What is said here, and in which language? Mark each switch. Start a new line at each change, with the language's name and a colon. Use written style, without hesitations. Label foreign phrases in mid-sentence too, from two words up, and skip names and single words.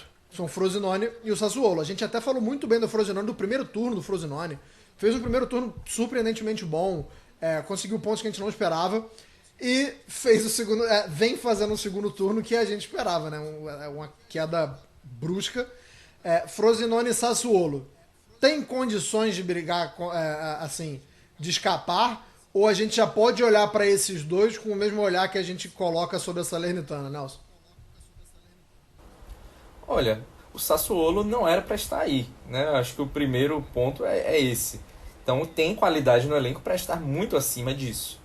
Portuguese: São o Frosinone e o Sassuolo. A gente até falou muito bem do Frosinone, do primeiro turno do Frosinone. Fez um primeiro turno surpreendentemente bom, conseguiu pontos que a gente não esperava e fez o segundo, vem fazendo o segundo turno que a gente esperava, né? Uma queda brusca. Frosinone e Sassuolo. Tem condições de brigar, assim, de escapar? Ou a gente já pode olhar para esses 2 com o mesmo olhar que a gente coloca sobre a Salernitana, Nelson? Olha, o Sassuolo não era para estar aí, né? Acho que o primeiro ponto é esse. Então tem qualidade no elenco para estar muito acima disso.